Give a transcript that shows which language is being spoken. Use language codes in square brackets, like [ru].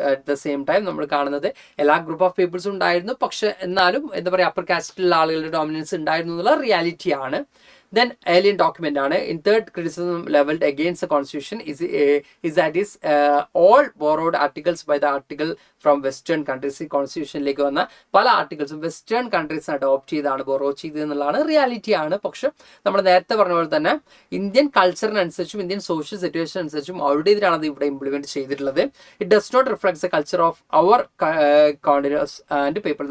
[en] At the same time [ml] നമ്മൾ കാണുന്നത് എല്ലാ ഗ്രൂപ്പ് ഓഫ് പീപ്പിൾസും ഉണ്ടായിരുന്നു, പക്ഷെ എന്നാലും എന്താ പറയുക അപ്പർ കാസ്റ്റിലുള്ള ആളുകളുടെ ഡോമിനൻസ് ഉണ്ടായിരുന്നു എന്നുള്ള റിയാലിറ്റി ആണ്. [en] then alien document [ml] ആണ്. [en] in third criticism leveled against the constitution is that all borrowed articles by the article from western countries. [ml] ഈ കോൺസ്റ്റിറ്റ്യൂഷനിലേക്ക് വന്ന പല ആർട്ടിക്കിൾസും വെസ്റ്റേൺ കൺട്രീസ് അഡോപ്റ്റ് ചെയ്താണ്, ബോറോ ചെയ്ത് എന്നുള്ളതാണ് റിയാലിറ്റി ആണ്. പക്ഷെ നമ്മൾ നേരത്തെ പറഞ്ഞ പോലെ തന്നെ ഇന്ത്യൻ കൾച്ചറിനനുസരിച്ചും ഇന്ത്യൻ സോഷ്യൽ സിറ്റുവേഷൻ അനുസരിച്ചും അവരുടെ ഇതിലാണ് അത് ഇവിടെ ഇംപ്ലിമെന്റ് ചെയ്തിട്ടുള്ളത്. [en] It does not reflects the culture of our continents and people.